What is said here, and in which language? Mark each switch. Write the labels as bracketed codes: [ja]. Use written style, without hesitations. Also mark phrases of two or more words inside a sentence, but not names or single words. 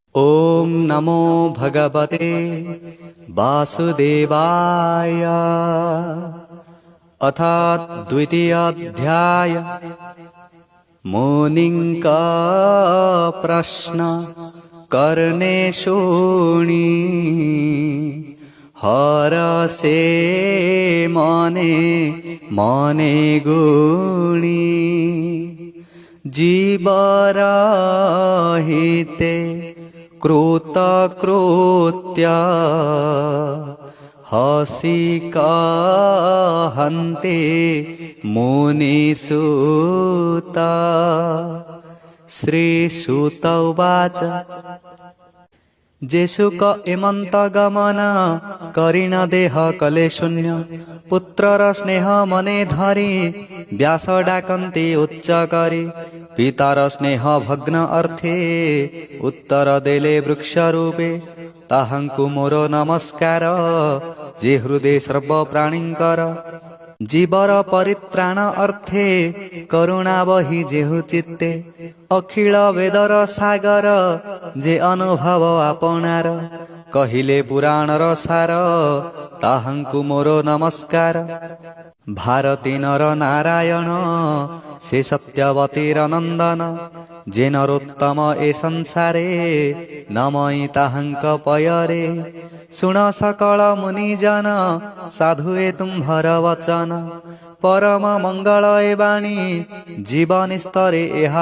[sa] ॐ नमो भगवते वासुदेवाय। अथ द्वितीयाध्याय। [or] ମୁନିଙ୍କ ପ୍ରଶ୍ନ କର୍ଣ୍ଣେ ଶୁଣି ହରଷେ ମନେ ମନେ ଗୁଣି ଜୀବରହିତେ କୃତକୃତ୍ୟ ହସି କହନ୍ତେ ମୁନିସୁତା। [sa] श्रीसुत उवाच [or] ଯେ ଶୁକ ଏମନ୍ତ ଗମନ କରିଣ ଦେହ କଲେ ଶୂନ୍ୟ ପୁତ୍ରର ସ୍ନେହ ମନେ ଧରି ବ୍ୟାସ ଡାକନ୍ତେ ଉଚ୍ଚ କରି ପିତାର ସ୍ନେହ ଭଗ୍ନ ଅର୍ଥେ ଉତ୍ତର ଦେଲେ ବୃକ୍ଷ ରୂପେ ତାହାଙ୍କୁ ମୋର ନମସ୍କାର ଯେ ହୃଦୟ ସର୍ବ ପ୍ରାଣୀଙ୍କର ଜୀବର ପରିତ୍ରାଣ ଅର୍ଥେ କରୁଣା ବହି ଯେହୁ ଚିତ୍ତେ ଅଖିଳ ବେଦର ସାଗର ଯେ ଅନୁଭବ ଆପଣାର କହିଲେ ପୁରାଣର ସାର ତାହାଙ୍କୁ ମୋର ନମସ୍କାର। ଭାରତୀ ନର ନାରାୟଣ ସେ ସତ୍ୟବତୀର ନନ୍ଦନ ଯେ ନରୋତ୍ତମ ଏ ସଂସାରେ ନମଇ ତାହାଙ୍କ ପୟରେ ଶୁଣ ସକଳ ମୁନିଜନ ସାଧୁଏ ତୁମ୍ଭର ବଚନ ପରମ ମଙ୍ଗଳ ଏ ବାଣୀ ଜୀବନ ସ୍ତରେ ଏହା